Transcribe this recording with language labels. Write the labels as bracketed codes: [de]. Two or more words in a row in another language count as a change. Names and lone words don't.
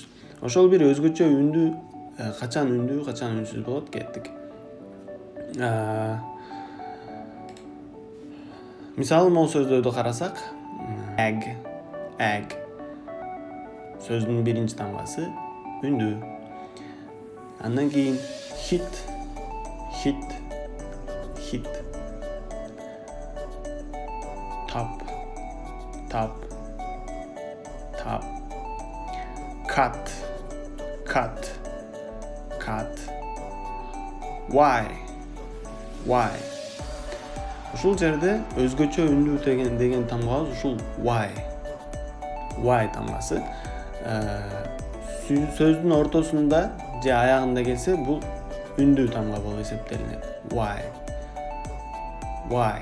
[ky] Ошол бир өзгөчө үндүү качан үндүү, качан үнсүз болот кеттик. Мисалы могу сөздөрдү карасак, egg. Сөздүн биринчи тамгасы үндүү. Андан кийин [en] hit. Top. Cut. Why. [ky] Ушул жерде өзгөчө үндүү деген тамгабыз ушул why тамгасы. Сөздүн ортосунда же аягында келсе, бул үндүү тамга болуп эсептелинет. [en] Why.